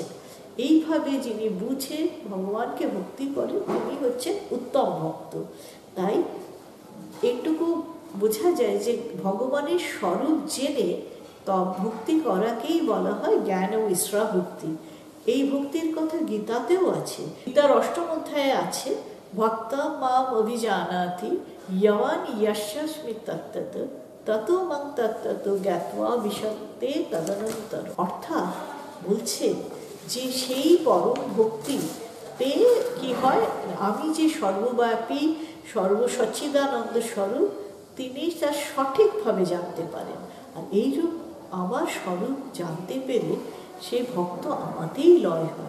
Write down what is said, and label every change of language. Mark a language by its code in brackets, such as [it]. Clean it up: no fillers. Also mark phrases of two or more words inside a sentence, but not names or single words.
[bn] এইভাবে যিনি বুঝে ভগবানকে ভক্তি করেন তিনি হচ্ছেন উত্তম ভক্ত। তাই এইটুকু বোঝা যায় যে ভগবানের স্বরূপ জেনে ভক্তি করাকেই বলা হয় জ্ঞান ও মিশ্রা ভক্তি। এই ভক্তির কথা গীতাতেও আছে। গীতার 8ম অধ্যায়ে আছে [sa] ভক্তা মাম অভিজানাতি ইয়াওয়ান ইয়াস্যাস্মি তত্ত্বত ততো মাং তত্ত্বত জ্ঞাত্বা বিশন্তে তদনন্তর। [bn] অর্থাৎ বলছে যে সেই পরম ভক্তি পেয়ে কি হয়, আমি যে সর্বব্যাপী সর্বসচ্চিদানন্দ স্বরূপ তিনি তার সঠিকভাবে জানতে পারেন। আর এইরূপ আমার স্বরূপ জানতে পেরে সে ভক্ত আমাতেই লয় হয়।